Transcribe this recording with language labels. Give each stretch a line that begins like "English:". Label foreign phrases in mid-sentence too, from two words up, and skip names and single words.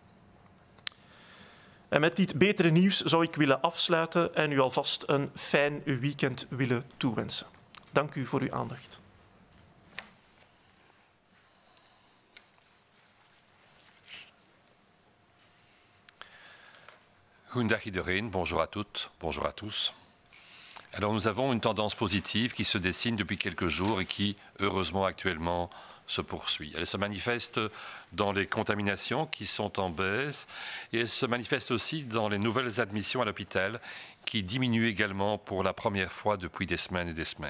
Dutch: En met dit betere nieuws zou ik willen afsluiten en u alvast een fijn weekend willen toewensen. Dank u voor uw aandacht. Goedendag iedereen,
French: bonjour à toutes, bonjour à tous. Alors nous avons une tendance positive qui se dessine depuis quelques jours et qui, heureusement actuellement, se poursuit. Elle se manifeste dans les contaminations qui sont en baisse et elle se manifeste aussi dans les nouvelles admissions à l'hôpital qui diminuent également pour la première fois depuis des semaines et des semaines.